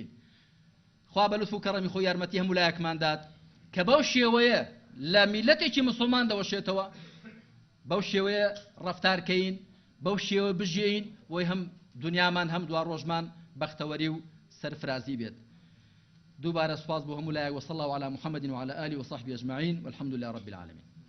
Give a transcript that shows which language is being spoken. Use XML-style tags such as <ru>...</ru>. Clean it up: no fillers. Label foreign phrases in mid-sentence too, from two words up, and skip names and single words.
<ckb>خوا بە لوتف و کەڕەمی خۆی یارمەتی هەموو لایەکماندات کە بەو شێوەیە لە میلەتێکی مسلمان دەوەشێتەوە، بەو شێوەیە ڕەفتارکەین، بەو شێوە بژێین وی هەم دنیامان هەم دوا ڕۆژمان بەختەوەری و سەرفرازی بێت. دووبارە سوپاس بۆ هەموو لایەک.</ckb> <ar>وصلى الله على محمد وعلى آله وصحبه أجمعين والحمد لله رب العالمين.</ar>